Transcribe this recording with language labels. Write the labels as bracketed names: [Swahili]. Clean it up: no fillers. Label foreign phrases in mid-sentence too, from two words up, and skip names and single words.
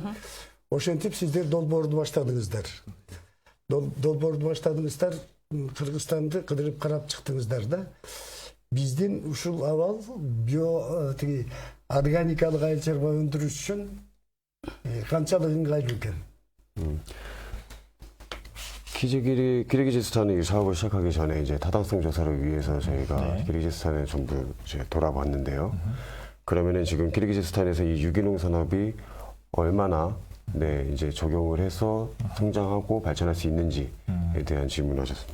[Kyrgyz] Ошентип сиздер долбоорду баштадыңыздар. Долбоорду баштадыңыздар, Кыргызстанды кыдырып карап чыктыңыздар да. Биздин ушул абал органикалык айыл чарба өндүрүш үчүн канчалык ыңгайлуу экен? [Korean] 키르기즈스탄이 사업을 시작하기 전에 이제 타당성 조사를 위해서 저희가 키르기즈스탄에 전부 이제 돌아봤는데요. 그러면은 지금 키르기즈스탄에서 이 유기농 산업이 얼마나 이제 적용을 해서 성장하고 발전할 수 있는지에 대한 질문하셨습니다.